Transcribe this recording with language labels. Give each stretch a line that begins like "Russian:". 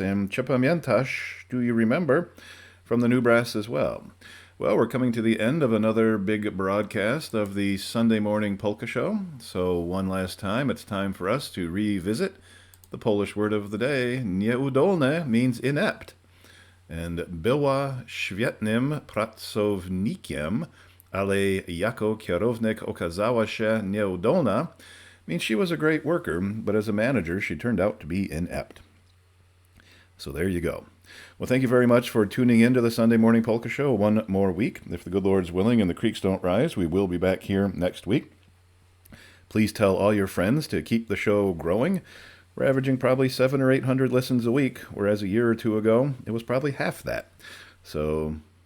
English: And
Polish: Czy pamiętasz?
English: Do you remember? From the New Brass as well. Well, we're coming to the end of another big broadcast of the Sunday Morning Polka Show. So one last time, it's time for us to revisit the Polish word of the day. Nieudolne means inept. And
Polish: była świetnym pracownikiem, ale jako kierownik okazała się nieudolna
English: means she was a great worker, but as a manager, she turned out to be inept. So there you go. Well, thank you very much for tuning in to the Sunday Morning Polka Show one more week. If the good Lord's willing and the creeks don't rise, we will be back here next week. Please tell all your friends to keep the show growing. We're averaging probably 700 or 800 listens a week, whereas a year or two ago, it was probably half that. So